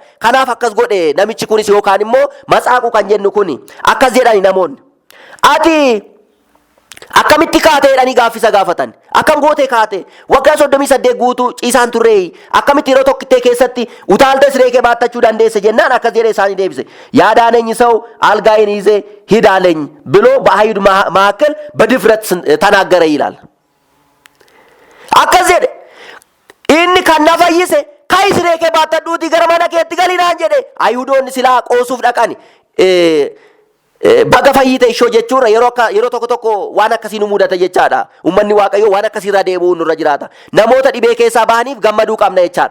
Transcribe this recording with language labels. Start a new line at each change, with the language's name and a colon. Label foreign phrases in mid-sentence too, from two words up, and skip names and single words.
Oromo: Kanaaf akkas godhe namichi kunis yookaan immoo matsaaquu kan jennu kuni akkas jedhani namoonni. Ati akkamitti kaatee jedhanii gaaffisa gaafatan. Akkam gootee kaatee waggaa 38 guutuu ciisaan turree akkamitti yeroo tokkittee keessatti utaaltee siree kee baattachuu dandeesse jennaan akkas jedhee isaanii deebise.
Amharic: ያዳነኝ ሰው አልጋዬን ይዤ ሂድ አለኝ ብሎ በአይሁድ መካከል በድፍረት ተናገረ ይላል።
Oromo: akkas jedhe inni kan na fayyise kai siree kee baattadhuutii gara mana keetti galinaan jedhe. Ayhuudoonni silaa qoosuuf dhaqani baga fayyite ishoo jechuudha yeroo tokko waan akkasii nu mudata jechaadha. Ummanni waaqayyoo waan akkasii irra deebi'uu nurra jiraata. Namoota dhibee keessaa bahaniif gammaduu qabna jechaadha.